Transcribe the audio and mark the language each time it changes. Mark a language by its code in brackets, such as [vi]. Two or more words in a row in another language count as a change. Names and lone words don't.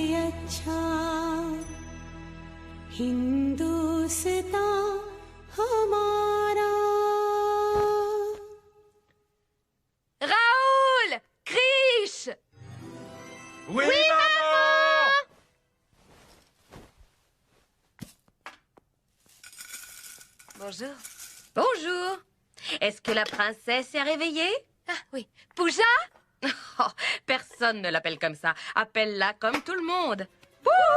[hi] अच्छा हिंदुस्तान हमारा. [fr] Raoul! Krish! Oui, maman! Bonjour. Bonjour. Est-ce que la princesse est réveillée? Ah oui. Pooja? Oh, personne ne l'appelle comme ça. Appelle-la comme tout le monde. Pouh!